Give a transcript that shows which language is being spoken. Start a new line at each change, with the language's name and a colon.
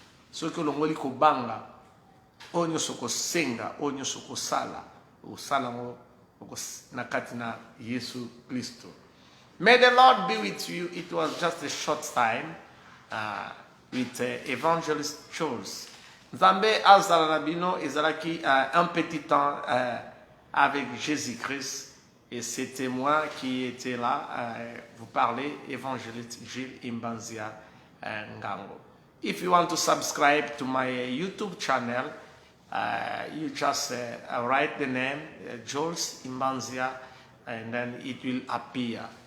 Lingala: So ke longoli ko banga, onyo soko senga, onyo soko sala, usala mo nakati na Yesu Kristo.
English: May the Lord be with you. It was just a short time with Evangelist Charles.
Lingala: Nzambe azala na bino
French: ezalaki un petit temps avec Jésus-Christ et c'était moi qui étais là vous parler, Évangéliste Gilles Imbanzia Ngango.
English: If you want to subscribe to my YouTube channel, you just write the name Jules Imbanzia and then it will appear.